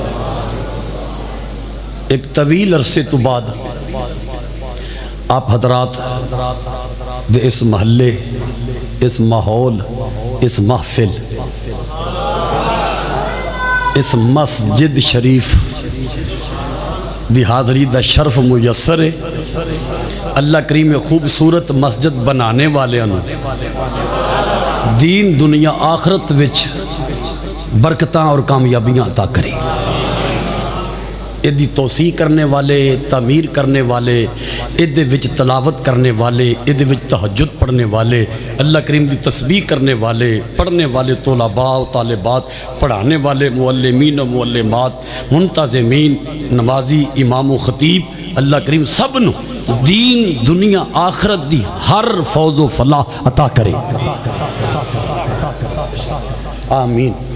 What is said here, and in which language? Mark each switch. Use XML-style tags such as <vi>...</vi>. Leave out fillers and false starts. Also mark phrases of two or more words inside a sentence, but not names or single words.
<pa>ایک طویل عرصے تو بعد آپ حضرات دے اس محلے، اس ماحول، اس محفل، اس مسجد شریف دی حاضری دا شرف میسر ہے۔ اللہ کریم خوبصورت مسجد بنانے والے دین دنیا آخرت وچ برکتاں اور کامیابیاں عطا کرے۔ ادھی توسیع کرنے والے، تعمیر کرنے والے، ادھے وچ تلاوت کرنے والے، ادھے وچ تہجد پڑھنے والے، اللہ کریم دی تسبیح کرنے والے، پڑھنے والے طلباء و طالبات، پڑھانے والے معلمین و معلمات، منتظمین، نمازی، امام و خطیب، اللہ کریم سب نو دین دنیا آخرت دی ہر فوز و فلاح عطا کرے، آمین۔</pa>